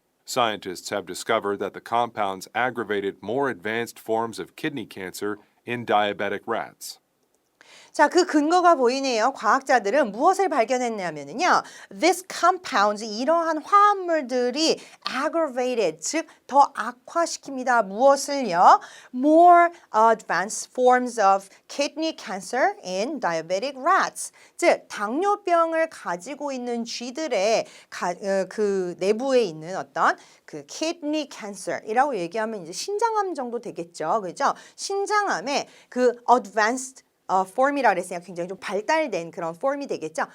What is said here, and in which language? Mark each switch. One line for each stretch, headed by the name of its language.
English: Scientists have discovered that the compounds aggravated more advanced forms of kidney cancer in diabetic rats.
Korean: 자, 그 근거가 보이네요. 과학자들은 무엇을 발견했냐면요.
English: This compounds,
Korean: 이러한 화합물들이 aggravated, 즉 더 악화시킵니다. 무엇을요?
English: More advanced forms of kidney cancer in diabetic rats.
Korean: 즉, 당뇨병을 가지고 있는 쥐들의 그 내부에 있는 어떤 그 kidney cancer이라고 얘기하면 이제 신장암 정도 되겠죠. 그죠? 신장암의 그 advanced form이라 그랬으니까 굉장히 좀 발달된 그런 form이 되겠죠.